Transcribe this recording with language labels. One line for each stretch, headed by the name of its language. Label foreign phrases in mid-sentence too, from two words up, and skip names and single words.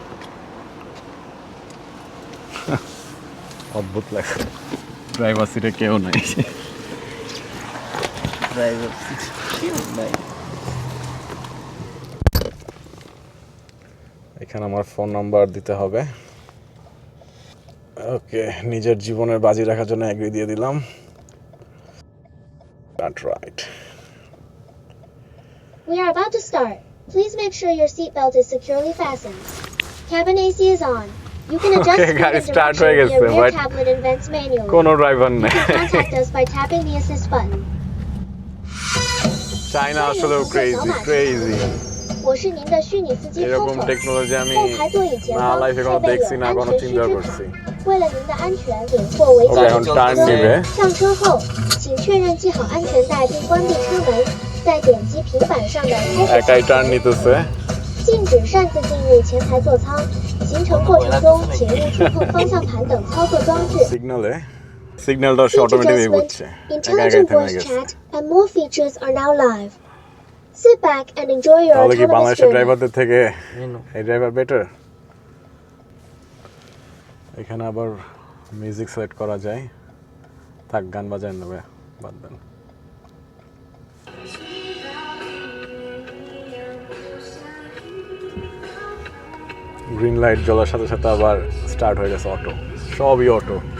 Bangla: অদ্ভুত লাগে, ড্রাইভার সিটে কেউ নাই। এখানে আমার ফোন নাম্বার দিতে হবে। ওকে, নিজের জীবনের বাজি রাখার জন্য এগ্রি দিয়ে দিলাম। রাইট।
English: We are about to start. Please make sure your seatbelt is securely fastened. Cabin AC is on. You can adjust Okay, speed
Bangla: গাড়ি
English: and start direction
Bangla: হয়ে
English: via
Bangla: গেছে,
English: rear but tablet and vents manually.
Bangla: কোনো ড্রাইভার
English: You
Bangla: নেই।
English: can contact us by tapping the assist button.
Bangla: চায়না আসলেও ক্রেজি।
Chinese: 我是您的虚拟司机
Bangla: এরকম
Chinese: Coco。
Bangla: টেকনোলজি আমি
Chinese: 后排座椅前
Bangla: না
Chinese: 方
Bangla: লাইফে
Chinese: 配
Bangla: কোনো
Chinese: 备
Bangla: দেখছি
Chinese: 有
Bangla: না
Chinese: 安
Bangla: কোনো
Chinese: 全须
Bangla: চিন্তা
Chinese: 知
Bangla: করছি।
Chinese: 卡。为了您的安全，领货为
Bangla: ওকে,
Chinese: 主。
Bangla: এখন টার্ন
Chinese: 各
Bangla: নেবে।
Chinese: 位上车后，请确认系好安全带并关闭车门，再点击平板上的开始
Bangla: একাই টার্ন নিতেছে।
Chinese: 禁止擅自进入前排座舱。行程过程中，请勿触碰方向盘等操作装置。
Bangla: সিগন্যালটা সে
English: Seat
Bangla: অটোমেটিকলি
English: adjustment,
Bangla: বুঝছে, একা একাই
English: intelligent
Bangla: থেমে
English: voice
Bangla: গেছে।
English: chat, and more features are now live. Sit back and enjoy your
Bangla: তাহলে কি
English: autonomous
Bangla: বাংলাদেশের
English: journey.
Bangla: ড্রাইভারদের থেকে এই ড্রাইভার বেটার? এখানে আবার
English: music select
Bangla: করা যায়, থাক গান বাজায় নেবে, বাদ দেন।
English: green light
Bangla: জ্বলার সাথে সাথে আবার স্টার্ট হয়ে গেছে অটো, সবই অটো।